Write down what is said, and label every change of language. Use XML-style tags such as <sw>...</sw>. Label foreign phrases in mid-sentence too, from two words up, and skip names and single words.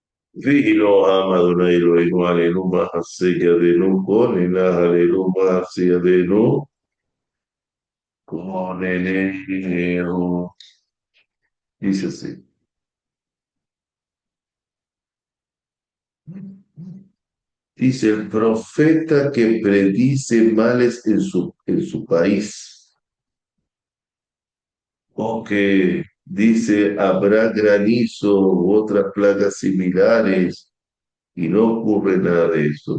<he>ויהי לא עם אדוני אלוהינו עלינו מעשה ידינו כוננה עלינו מעשה ידינו כוננהו.</he> <es>Dice así. Dice el profeta que predice males en su país, o que dice habrá granizo u otras plagas similares y no ocurre nada de eso.</es>